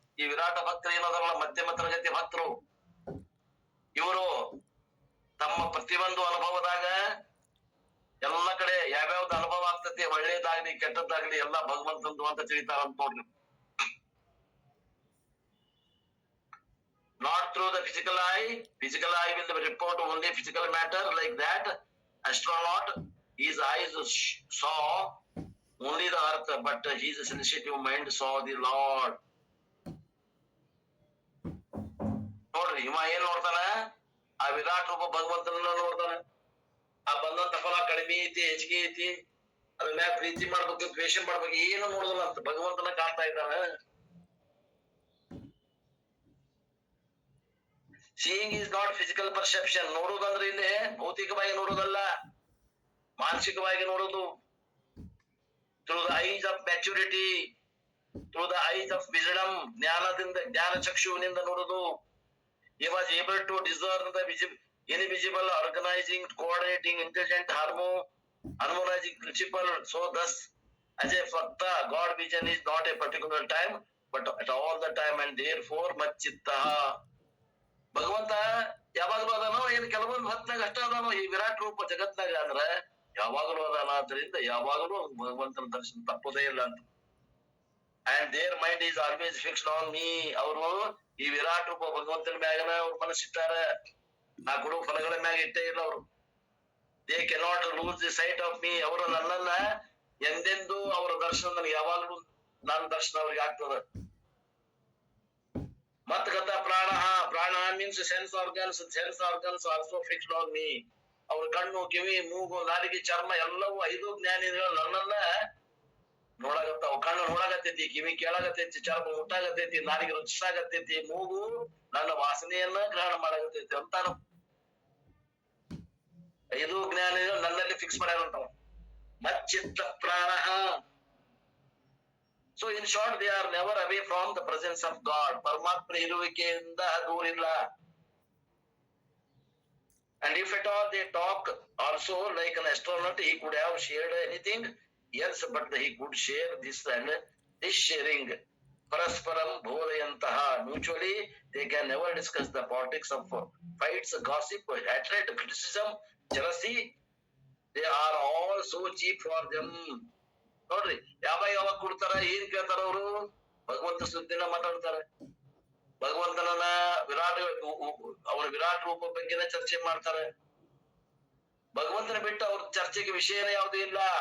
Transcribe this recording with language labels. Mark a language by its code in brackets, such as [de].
[kn] ಈ ವಿರಾಟ ಭಕ್ತರು ಏನದಲ್ಲ, ಮಧ್ಯಮ ತರಗತಿ ಭಕ್ತರು. ಇವರು ತಮ್ಮ ಪ್ರತಿಯೊಂದು ಅನುಭವದಾಗ ಎಲ್ಲ ಕಡೆ ಯಾವ್ಯಾವ್ದು ಅನುಭವ ಆಗ್ತತಿ, ಒಳ್ಳೇದಾಗ್ಲಿ ಕೆಟ್ಟದ್ದಾಗ್ಲಿ ಎಲ್ಲ ಭಗವಂತಂದು ಅಂತ ತಿಳಿತಾರಂತ ನೋಡ್ರಿ. [en] Not through the physical eye will report only physical matter like that. Astronaut, his eyes saw only the earth, but his sensitive mind saw the Lord. [kn] ನೋಡ್ರಿ, ಇವ ಏನ್ ನೋಡ್ತಾನ? ಆ ವಿರಾಟ್ ರೂಪ ಭಗವಂತನ ನೋಡ್ತಾನ. ಆ ಬಂದಂತ ಫಲ ಕಡಿಮೆ ಐತಿ, ಹೆಚ್ಚಿಗೆ ಐತಿ, ಅದ್ರ ಮ್ಯಾಗ ಪ್ರೀತಿ ಮಾಡ್ಬೇಕು, ದ್ವೇಷ ಮಾಡ್ಬೇಕು, ಏನು ನೋಡುದಿಲ್ಲ ಅಂತ ಭಗವಂತನ ಕಾಣ್ತಾ ಇದ್ದಾನ. [en] Seeing is not physical perception. [kn] ನೋಡುವುದಂದ್ರೆ ಇಲ್ಲಿ ಭೌತಿಕವಾಗಿ ನೋಡುವುದಲ್ಲ, ಮಾನಸಿಕವಾಗಿ ನೋಡುವುದು. [en] Through the eyes of maturity, through the eyes of wisdom, [kn] ಜ್ಞಾನ ಚಕ್ಷುವಿನಿಂದ ನೋಡುವುದು. [en] He was able to discern the invisible, organizing, coordinating, intelligent, harmonizing principle. So thus, as a fakta, God vision is not a particular time, but at all the time, and therefore ಮಚ್ಚಿತ್ತ. [kn] ಭಗವಂತ ಯಾವಾಗಲೂ ಅದಾನೋ, ಏನ್ ಕೆಲವೊಂದು ಹೊತ್ನಾಗ ಅಷ್ಟ ಅದಾನೋ ಈ ವಿರಾಟ್ ರೂಪ ಜಗತ್ನಾಗ ಅಂದ್ರ ಯಾವಾಗಲೂ ಅದಾನ. ಆದ್ರಿಂದ ಯಾವಾಗಲೂ ಭಗವಂತನ ದರ್ಶನ ತಪ್ಪೋದೇ ಇಲ್ಲ ಅಂತ. [en] And their mind is always fixed on me. [kn] ಅವರು ಈ ವಿರಾಟ್ ರೂಪ ಭಗವಂತನ ಮ್ಯಾಗನ ಅವ್ರ ಮನಸ್ಸಿಟ್ಟಾರ, ನಾ ಕೊಡುವ ಫಲಗಳ ಮ್ಯಾಗ ಇಟ್ಟೇ ಇಲ್ಲ ಅವರು. [en] They cannot lose the sight of me. [kn] ಅವರು ನನ್ನನ್ನ ಎಂದೆಂದೂ ಅವರ ದರ್ಶನ ನನಗೆ ಯಾವಾಗಲೂ ನನ್ನ ದರ್ಶನ ಅವ್ರಿಗೆ ಆಗ್ತದ. [en] ಮತ್ಗತ ಪ್ರಾಣ means sense organs also fixed on me. [kn] ಅವ್ರ ಕಣ್ಣು, ಕಿವಿ, ಮೂಗು, ನಾಲಿಗೆ, ಚರ್ಮ ಎಲ್ಲವೂ 5 ಜ್ಞಾನಿಗಳು ನನ್ನನ್ನ ನೋಡಾಗತ್ತಾವ. ಕಣ್ಣು ನೋಡಾಗತ್ತೈತಿ, ಕಿವಿ ಕೇಳಾಗತ್ತೈತಿ, ಚರ್ಮ ಮುಟ್ಟಾಗತ್ತೈತಿ, ನಾಲಿಗೆ ರುಚಿಸಾಗತ್ತೈತಿ, ಮೂಗು ನನ್ನ ವಾಸನೆಯನ್ನ ಗ್ರಹಣ ಮಾಡಾಗತ್ತೈತಿ ಅಂತಾನು 5 ಜ್ಞಾನಿಗಳು ನನ್ನಲ್ಲಿ ಫಿಕ್ಸ್ ಮಾಡ್ಯಾರಂತಾವ. [sa] ಮಚ್ಚಿತ್ತ ಪ್ರಾಣ. [en] So in short, they are never away from the presence of God. [kn] ಪರಮಾತ್ಮ ಇರುವಿಕೆಯಿಂದ ದೂರಿಲ್ಲ. [en] And if at all they talk also like an astronaut, he could have shared anything else, but he could share this, and this sharing parasparam bodhayantaha. Mutually, they can never discuss the politics of fights, gossip, hatred, criticism, jealousy. They are all so cheap for them. [kn] ನೋಡ್ರಿ, ಯಾವಾಗ ಕೊಡ್ತಾರ, ಏನ್ ಕೇಳ್ತಾರ ಅವರು? ಭಗವಂತ ಸುದ್ದಿನ ಮಾತಾಡ್ತಾರ. ಭಗವಂತನನ್ನ ವಿರಾಟ್ ಅವರ ವಿರಾಟ್ ರೂಪ ಬಗ್ಗೆನೇ ಚರ್ಚೆ ಮಾಡ್ತಾರೆ. ಭಗವಂತನ ಬಿಟ್ಟು ಅವ್ರ ಚರ್ಚೆಗೆ ವಿಷಯನೇ ಯಾವುದೂ ಇಲ್ಲ.